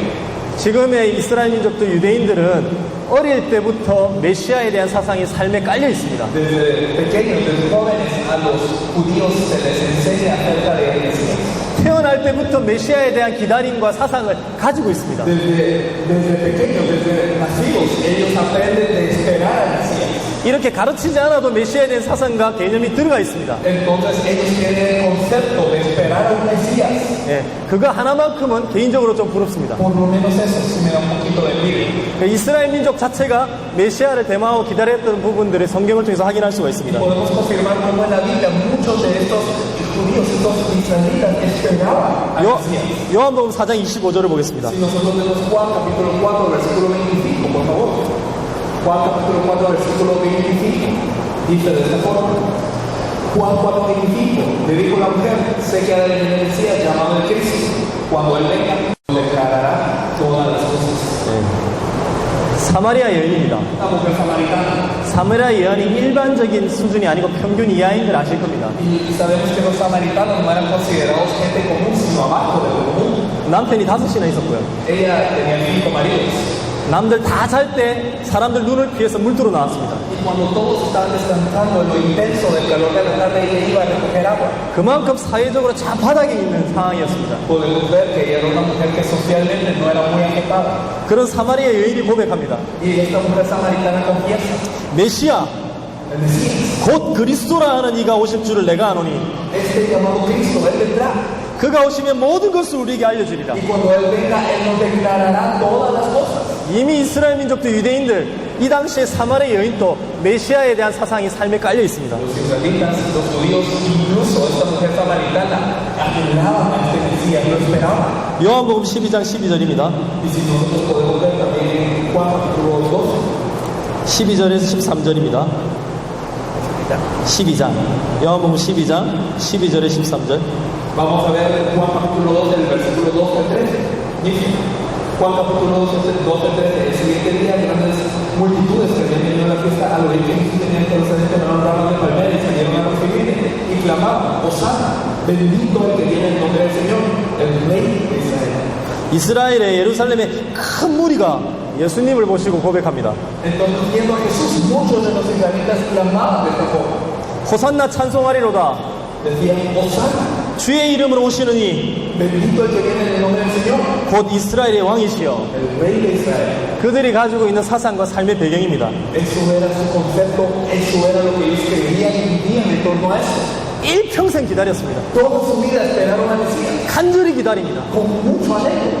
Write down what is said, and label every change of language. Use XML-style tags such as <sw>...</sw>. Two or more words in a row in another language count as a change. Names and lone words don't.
<ko>지금의 이스라엘 민족들 유대인들은 어릴 때부터 메시아에 대한 사상이 삶에 깔려 있습니다.</ko> <es>Desde pequeños, desde jóvenes, a los judíos se les enseña acerca de Mesías.</es> <ko>태어날 때부터 때부터 메시아에 대한 기다림과 사상을 가지고 있습니다.</ko> <es>Desde pequeños, desde nacidos, ellos aprenden de esperar al Mesías.</es> <ko>이렇게 가르치지 않아도 메시아에 대한 사상과 개념이 들어가 있습니다.</ko> <es>Entonces ellos tienen el concepto de esperar al Mesías.</es> <ko>예, 그거 하나만큼은 개인적으로 좀 부럽습니다.</ko> <es>Por lo menos eso sí me da un poquito de envidia.</es> <ko>이스라엘 민족 자체가 메시아를 대망하고 기다렸던 부분들을 성경을 통해서 확인할 수가 있습니다.</ko> <es>Podemos confirmar cómo en la Biblia muchos de estos judíos, estos israelitas esperaban al Mesías.</es> <ko>요한복음 4장 25절을 보겠습니다.</ko> <es>Si nosotros vemos Juan capítulo 4 versículo 25, por favor. Juan capítulo 4 versículo 25 dice de esta forma. Juan 4:25 le dijo la mujer, sé que ha de venir el Mesías llamado el Cristo. Cuando él venga, declarará todas las cosas.</es> <ko>사마리아 여인입니다.</ko> <es>Una mujer samaritana.</es> <ko>사마리아 여인이 일반적인 수준이 아니고 평균 이하인 걸 아실 겁니다.</ko> <es>Y sabemos que los samaritanos no eran considerados gente común, sino abajo de lo común.</es> <ko>남편이 5이나 있었고요.</ko> <es>Ella tenía 5 maridos.</es> <ko>남들 다 잘 때 사람들 눈을 피해서 물들어 나왔습니다.</ko> <es>Y cuando todos estaban descansando en lo intenso del calor de la tarde, ella iba a recoger agua.</es> <ko>그만큼 사회적으로 좌바닥에 있는 상황이었습니다.</ko> <es>Podemos ver que ella era una mujer que socialmente no era muy aceptada.</es> <ko>그런 사마리아 여인이 고백합니다.</ko> <es>Y esta mujer samaritana confiesa.</es> <ko>메시아,</ko> <es>El Mesías,</es> <ko>곧 그리스도라 하는 이가 오실 줄을 내가 아노니</ko> <es>este llamado Cristo, Él vendrá.</es> <ko>그가 오시면 모든 것을 우리에게 알려주리라.</ko> <es>Y cuando Él venga, Él nos declarará todas las cosas.</es> <ko>이미 이스라엘 민족도 유대인들 이 당시에 사마리아 여인도 메시아에 대한 사상이 삶에 깔려 있습니다.</ko> <es>Los israelitas, los judíos, incluso esta mujer samaritana, anhelaban a este Mesías, lo esperaban.</es> <ko>요한복음 12장 12절입니다.</ko> <es>Y si nosotros podemos ver también en Juan capítulo 12,</es> <ko>12절에서 13절입니다. 12장. 요한복음 12장 12절에 13절.</ko> <es>vamos a ver Juan capítulo 12, del versículo 12 al 13. Dice, Juan capítulo 12, 12 al 13. El siguiente día, grandes multitudes que habían venido a la fiesta al oír que Jesús tenía procedente de una rama de palmera y salieron a recibirle y clamaban, Hosana, bendito el que viene en nombre del Señor, el Rey de Israel.</es> <ko>이스라엘의 예루살렘에 큰 무리가 예수님을 보시고 고백합니다.</ko> <es>Entonces, viendo a Jesús, muchos de los israelitas clamaban de esta forma.</es> <ko>호산나 찬송하리로다.</ko> <es>Decían, Hosana,</es> <ko>주의 이름으로 오시느니</ko> <es>bendito el que viene en el nombre del Señor,</es> <ko>곧 이스라엘의 왕이시여.</ko> <es>el Rey de Israel.</es> <ko>그들이 가지고 있는 사상과 삶의 배경입니다.</ko> <es>Eso era su concepto, eso era lo que ellos creían y vivían en torno a eso.</es> <ko>일평생 기다렸습니다.</ko> <es>Toda su vida esperaron al Mesías,</es> <ko>간절히 기다립니다.</ko> <es>con mucho anhelo.</es>